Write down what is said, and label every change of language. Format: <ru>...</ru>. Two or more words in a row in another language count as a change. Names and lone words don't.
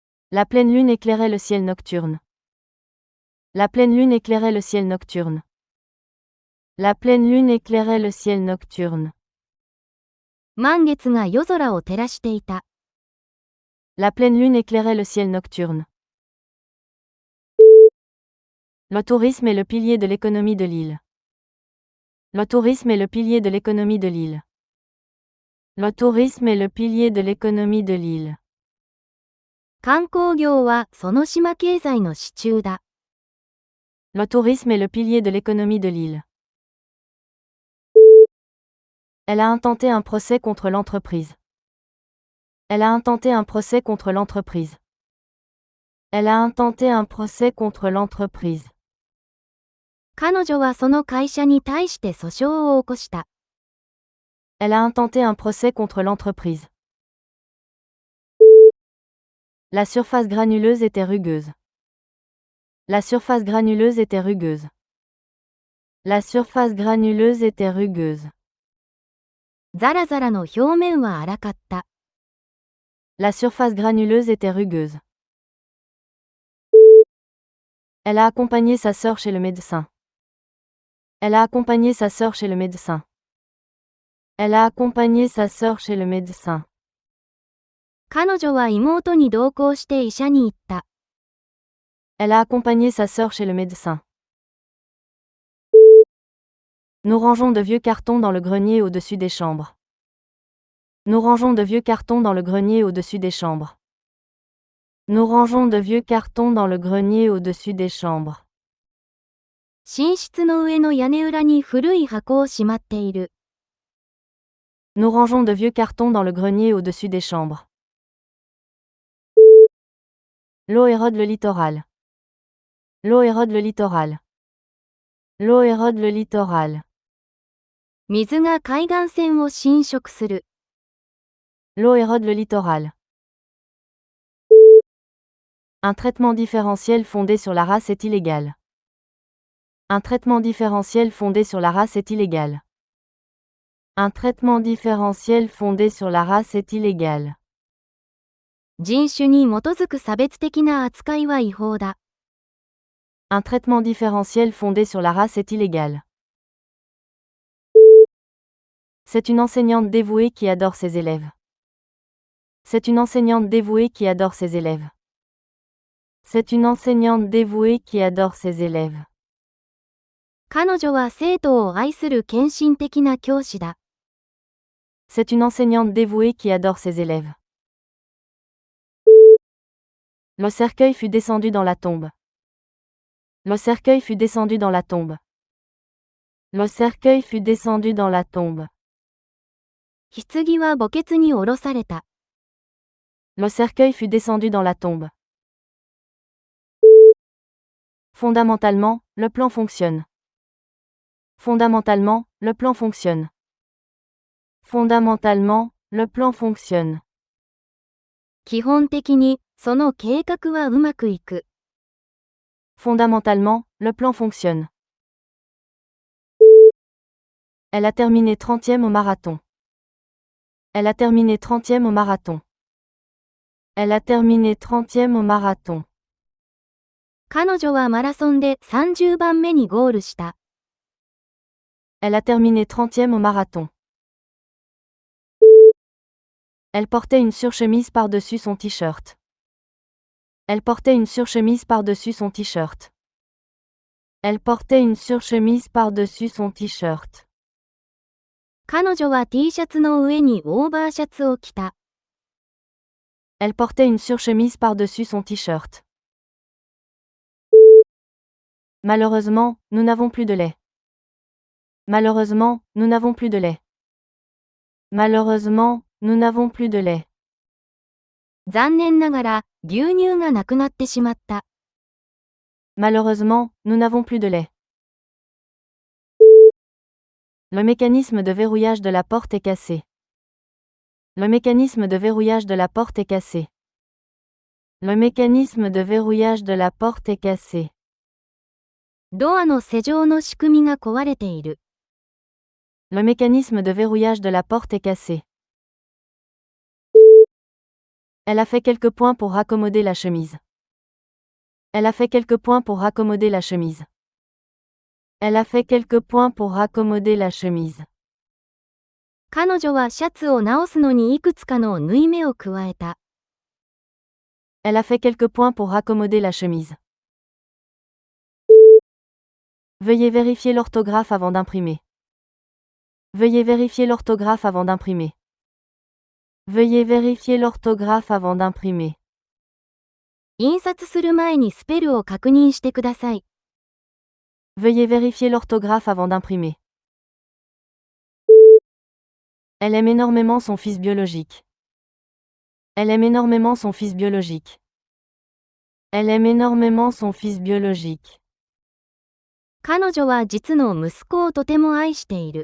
<fr>La pleine lune éclairait le ciel nocturne. La pleine lune éclairait le ciel nocturne. La pleine lune éclairait le ciel nocturne.</fr> <ja>満月が夜空を照らしていた。</ja> <fr>La pleine lune éclairait le ciel nocturne. Le tourisme est le pilier de l'économie de l'île. Le tourisme est le pilier de l'économie de l'île. Le tourisme est le pilier de l'économie de l'île.</fr> <ja>観光業はその島経済の支柱だ。</ja> <fr>Le tourisme est le pilier de l'économie de l'île. Elle a intenté un procès contre l'entreprise. Elle a intenté un procès contre l'entreprise. Elle a intenté un procès contre l'entreprise.</fr> <ja>彼女はその会社に対して訴訟を起こした。</ja> <fr>Elle a intenté un procès contre l'entreprise. La surface granuleuse était rugueuse. La surface granuleuse était rugueuse. La surface granuleuse était rugueuse.</fr> <ja>ザラザラの表面は粗かった。</ja> <fr>La surface granuleuse était rugueuse. Elle a accompagné sa sœur chez le médecin. Elle a accompagné sa sœur chez le médecin. Elle a accompagné sa sœur chez le médecin.</fr> <ja>彼女は妹に同行して医者に行った。</ja> <fr>Elle a accompagné sa sœur chez le médecin. Nous rangeons de vieux cartons dans le grenier au-dessus des chambres. Nous rangeons de vieux cartons dans le grenier au-dessus des chambres. Nous rangeons de vieux cartons dans le grenier au-dessus des chambres.</fr> <ja>寝室の上の屋根裏に古い箱をしまっている。</ja> <fr>Nous rangeons de vieux cartons dans le grenier au-dessus des chambres. L'eau érode le littoral. L'eau érode le littoral. L'eau érode le littoral.</fr> <ja>水が海岸線を侵食する。</ja> <fr>L'eau érode le littoral. Un traitement différentiel fondé sur la race est illégal. Un traitement différentiel fondé sur la race est illégal. Un traitement différentiel fondé sur la race est illégal.</fr> <ja>人種に基づく差別的な扱いは違法だ。</ja> <fr>Un traitement différentiel fondé sur la race est illégal. C'est une enseignante dévouée qui adore ses élèves. C'est une enseignante dévouée qui adore ses élèves. C'est une enseignante dévouée qui adore ses élèves.</fr> <ja>彼女は生徒を愛する献身的な教師だ。</ja> <fr>C'est une enseignante dévouée qui adore ses élèves. Le cercueil fut descendu dans la tombe. Le cercueil fut descendu dans la tombe. Le cercueil fut descendu dans la tombe.</fr> <ja>棺は墓穴に下ろされた。</ja> <fr>Le cercueil fut descendu dans la tombe. Fondamentalement, le plan fonctionne. Fondamentalement, le plan fonctionne. Fondamentalement, le plan fonctionne.</fr> <ja>基本的に、その計画はうまくいく。</ja> <fr>Fondamentalement, le plan fonctionne. Elle a terminé 30e au marathon. Elle a terminé 30e au marathon. Elle a terminé 30e au marathon.</fr> <ja>彼女はマラソンで30番目にゴールした。</ja> <fr>Elle a terminé 30e au marathon. Elle portait une surchemise par-dessus son t-shirt. Elle portait une surchemise par-dessus son t-shirt. Elle portait une surchemise par-dessus son t-shirt.</fr> <ja>彼女は T シャツの上にオーバーシャツを着た。</ja> <fr>Elle portait une surchemise par-dessus son t-shirt. Malheureusement, nous n'avons plus de lait. Malheureusement, nous n'avons plus de lait. Malheureusement, nous n'avons plus de lait.</fr> <ja>残念ながら、牛乳がなくなってしまった。</ja> <fr>Malheureusement, nous n'avons plus de lait. Le mécanisme de verrouillage de la porte est cassé. Le mécanisme de verrouillage de la porte est cassé. Le mécanisme de verrouillage de la porte est cassé.</fr> <ja>ドアの施錠の仕組みが壊れている。</ja> <fr>Le mécanisme de verrouillage de la porte est cassé. Elle a fait quelques points pour raccommoder la chemise. Elle a fait quelques points pour raccommoder la chemise. Elle a fait quelques points pour raccommoder la chemise.</fr> <ja>彼女はシャツを直すのにいくつかの縫い目を加えた。</ja> <fr>Elle a fait quelques points pour raccommoder la chemise. Veuillez vérifier l'orthographe avant d'imprimer. Veuillez vérifier l'orthographe avant d'imprimer. Veuillez vérifier l'orthographe avant d'imprimer.</fr> <ja>印刷する前にスペルを確認してください。</ja> <fr>Veuillez vérifier l'orthographe avant d'imprimer. Elle aime énormément son fils biologique. Elle aime énormément son fils biologique. Elle aime énormément son fils biologique.</fr> <ja>彼女は実の息子をとても愛している。</ja>